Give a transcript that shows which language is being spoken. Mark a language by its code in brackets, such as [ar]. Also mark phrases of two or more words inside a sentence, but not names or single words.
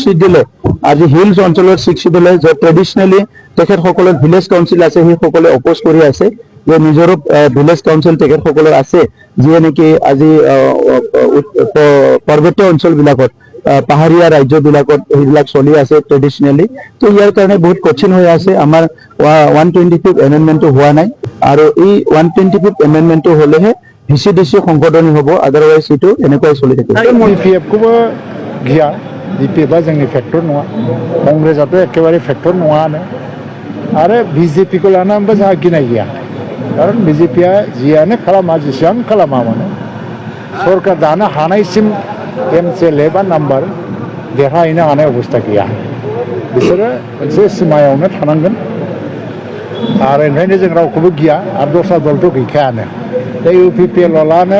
[as] শিডিউলে আজি হিলছ অঞ্চলৰ 6 শিডিউলে যে ট্ৰেডিশনেলি তেখেতসকলৰ [en] village council [as] আছে সেইসকলে অপোজ কৰি আছে যে নিজৰ [en] village council [as] তেখেতসকলৰ আছে যিয়ে নেকি আজি পৰ্বতীয় অঞ্চলবিলাকত পাহাৰীয়া ৰাজ্যবিলাকত এইবিলাক চলি আছে ট্ৰেডিশনেলি তো ইয়াৰ কাৰণে বহুত কঠিন হৈ আছে আমাৰ 125th এমেণ্ডমেণ্টটো হোৱা নাই আৰু এই 125th এমেণ্ডমেণ্টটো হ'লেহে ভিচিডিচি সংশোধনী হ'ব আদারওয়াইজ এটো এনেকৈ চলি থাকিব [brx] बिपिएफखौबो गिया बिपिएफआ जोंनि फेक्टर नङा कंग्रेसआथ' एखेबारे फेक्टर नङानो आरो बिजेपिखौ लानानैबो जोंहा गिनाय गैया खारन बिजेपिआ जियानो खालामा जेसेबां खालामा मानो सरकार दानो हानायसिम एमसिएलए बा नाम्बार देरहाहैनो हानाय अबस्था गैया बिसोरो मोनसे सिमायावनो थानांगोन आरो ओंखायनो जों रावखौबो गिया आरो दस्रा दलथ' गैखायानो दा UPPLआनो